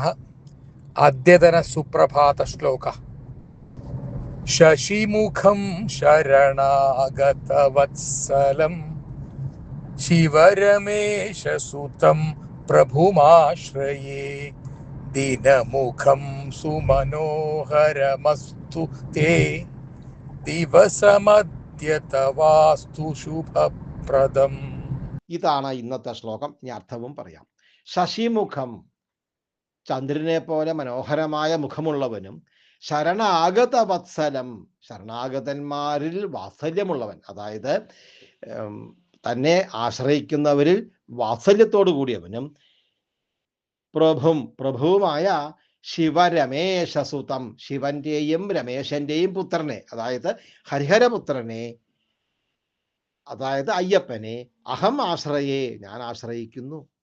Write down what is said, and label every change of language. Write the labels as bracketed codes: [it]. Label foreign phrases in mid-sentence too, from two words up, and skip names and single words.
[sa] अद्यतनसुप्रभातश्लोकः। शशिमुखं शरणागतवत्सलं शिवरमेशसुतं प्रभुमाश्रये। दिनमुखं सुमनोहरमस्तु ते दिवसमद्यतवास्तु शुभप्रदम्. [ml] ഇതാണ് ഇന്നത്തെ ശ്ലോകം. ഇനി അർത്ഥവും പറയാം. ശശിമുഖം, ചന്ദ്രനെ പോലെ മനോഹരമായ മുഖമുള്ളവനും, [sa] शरणागत वत्सलम्, [ml] ശരണാഗതന്മാരിൽ വാത്സല്യമുള്ളവൻ, അതായത് തന്നെ ആശ്രയിക്കുന്നവരിൽ വാത്സല്യത്തോടു കൂടിയവനും, പ്രഭുവുമായ ശിവരമേശസുതം, ശിവന്റെയും രമേശന്റെയും പുത്രനെ, അതായത് ഹരിഹരപുത്രനെ, അതായത് അയ്യപ്പനെ, [sa] अहम् आश्रये, [ml] ഞാൻ ആശ്രയിക്കുന്നു.